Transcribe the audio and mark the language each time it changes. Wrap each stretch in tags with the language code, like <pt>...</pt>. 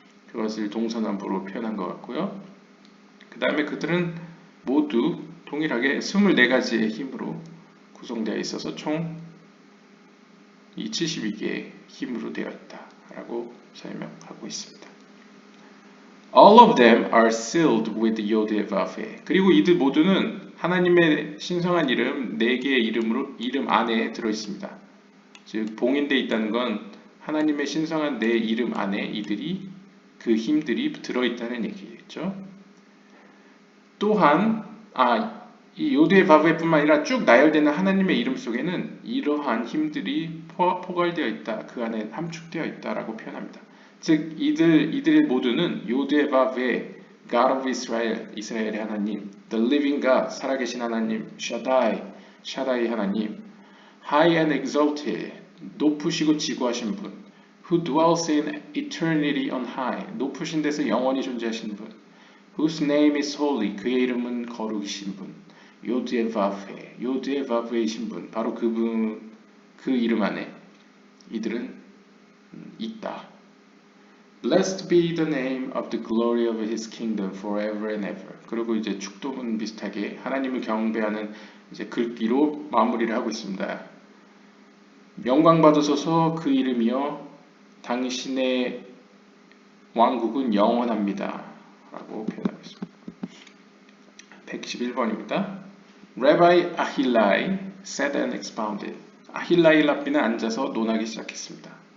<ko>그것을 동서남북으로 표현한 것 같고요. 그 다음에 그들은 모두 동일하게 24가지의 힘으로 구성되어 있어서 총 이 72개의 힘으로 되어 있다라고 설명하고 있습니다.</ko> <en>All of them are sealed with Yod-Heh-Vav-Heh.</en> <ko>그리고 이들 모두는 하나님의 신성한 이름 4개의 이름 안에 들어 있습니다. 즉 봉인되어 있다는 건 하나님의 신성한 내 이름 안에 이들이 그 힘들이 들어 있다는 얘기겠죠. 또한 이 요드의 바브에뿐만 아니라 쭉 나열되는 하나님의 이름 속에는 이러한 힘들이 포괄되어 있다, 그 안에 함축되어 있다라고 표현합니다. 즉 이들 모두는 요드의 바브의</ko> <en>God of Israel,</en> <ko>이스라엘의 하나님,</ko> <en>The Living God,</en> <ko>살아계신 하나님, 샤다이 하나님,</ko> <en>High and Exalted,</en> <ko>높으시고 지구하신 분,</ko> <en>Who dwells in eternity on high,</en> <ko>높으신 데서 영원히 존재하신 분,</ko> <en>Whose name is holy,</en> <ko>그의 이름은 거룩이신 분, 요드의 바브이신 분, 바로 그분, 그 이름 안에 이들은 있다.</ko> <en>Blessed be the name of the glory of his kingdom forever and ever.</en> <ko>그리고 이제 축도문 비슷하게 하나님을 경배하는 이제 글귀로 마무리를 하고 있습니다. 영광 받으소서 그 이름이여 당신의 왕국은 영원합니다. 라고 표현하고 있습니다. 111번입니다.</ko> <en>Rabbi Ahilai sat and expounded.</en> <ko>아힐라이 랍비는 앉아서 논하기 시작했습니다.</ko>